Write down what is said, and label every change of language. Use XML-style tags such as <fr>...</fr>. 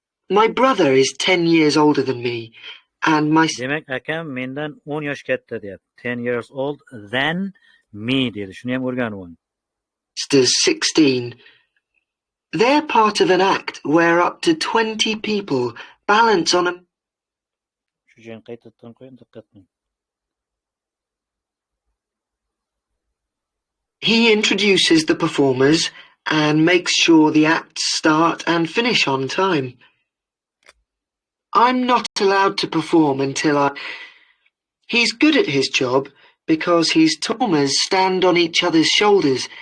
<en>My brother is 10 years older than me, and my...</en> <uz>Demak, akam mendan 10 yosh katta deyapti.</uz> <en>10 years old than me</en> <uz>dedi. Shuni ham o'rganib oling.</uz> <en>Sister's 16. They're part of an act where up to 20 people balance on a...</en> <uz>Shu joyni qaytadan qo'ying, diqqat qiling.</uz> <en>He introduces the performers and makes sure the acts start and finish on time. I'm not allowed to perform until He's good at his job because his performers stand on each other's shoulders.</en>